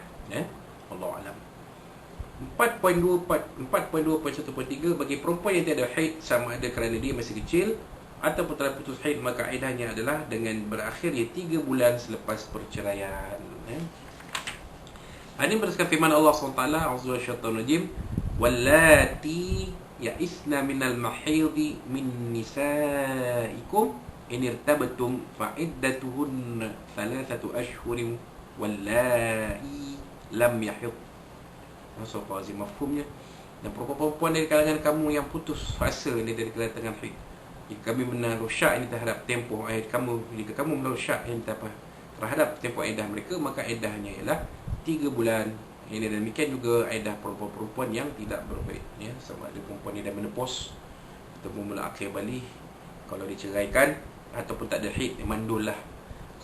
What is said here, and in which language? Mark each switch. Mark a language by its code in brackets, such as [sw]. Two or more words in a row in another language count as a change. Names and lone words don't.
[ar] الله أعلم. [ms] 4.2.1.3, bagi perempuan yang tiada haid, sama ada kerana dia masih kecil ataupun telah putus haid, maka iddahnya adalah dengan berakhirnya 3 bulan selepas perceraian. Ini berdasarkan firman Allah SWT, [ar] أعوذ بالله واللائي يئسن من المحيض من نسائكم إن ارتبتم فعدتهن 3 أشهر واللائي لم يحض. [ms] Surah Azim. Mafhumnya, dan perempuan dari kalangan kamu yang putus asa ini dari kedatangan haid, jika kami menaruh syak ini terhadap tempoh haid kamu, jika kamu menaruh syak ini terhadap tempoh iddah mereka, maka iddahnya ialah 3 bulan. Ini dan demikian juga iddah perempuan-perempuan yang tidak berhaid, sama ada perempuan yang dah menopause ataupun mula akhir balik, kalau diceraikan ataupun tak ada haid, mandul lah.